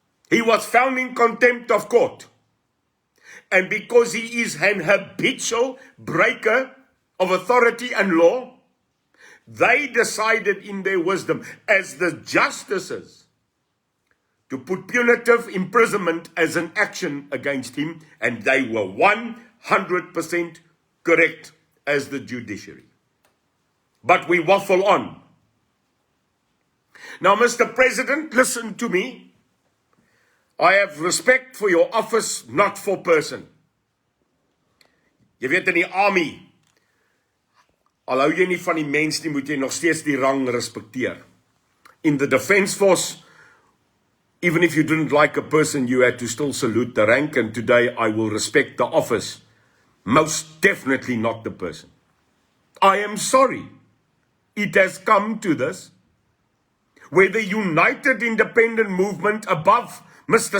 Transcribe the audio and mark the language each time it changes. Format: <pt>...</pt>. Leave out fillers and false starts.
<en>He was found in contempt of court. And because he is an habitual breaker of authority and law, they decided in their wisdom as the justices to put punitive imprisonment as an action against him, and they were 100% correct as the judiciary. But we waffle on. Now, Mr. President, listen to me. I have respect for your office, not for person.</en> <af>Jy weet in die army, al hou jy nie van die mens nie, moet jy nog steeds die rang respekteer.</af> <en>In the Defence Force, Even if you didn't like a person, you had to still salute the rank, and today I will respect the office. Most definitely not the person. I am sorry. It has come to this, where the united independent movement, above Mr.</en>